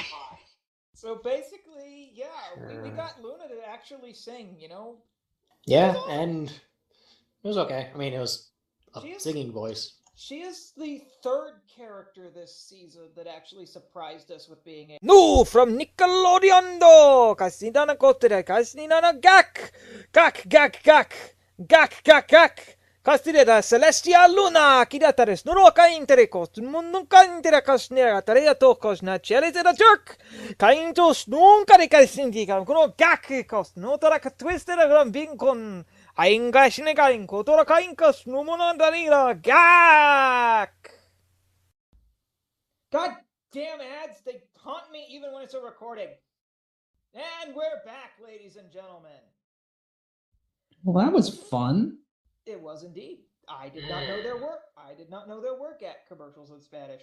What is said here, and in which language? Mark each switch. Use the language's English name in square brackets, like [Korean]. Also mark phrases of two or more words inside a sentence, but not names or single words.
[English] So basically, yeah, we Sure. got Luna to actually sing, you know? Yeah, and it was okay. I mean, it was a She is- singing voice. She is the third character this season that actually surprised us with being a... No, from Nickelodeon do! Kasinana kotere, kasinana gak! Gak, gak, gak! Gak, gak, gak! Kastireda Celestia Luna! Kidatares nuroka intereko, nunca interakasnera tarea tokos na cheletera jerk! Kaintos nunca de kaisindika, kuno gak kos, notara ka twistera gram binkon! Ainga shinegain kotora kainkas numona darira gak! God damn ads, they haunt me even when it's a recording. And we're back, ladies and gentlemen. Well, that was fun. It was indeed. I did not know there were GAC commercials in Spanish.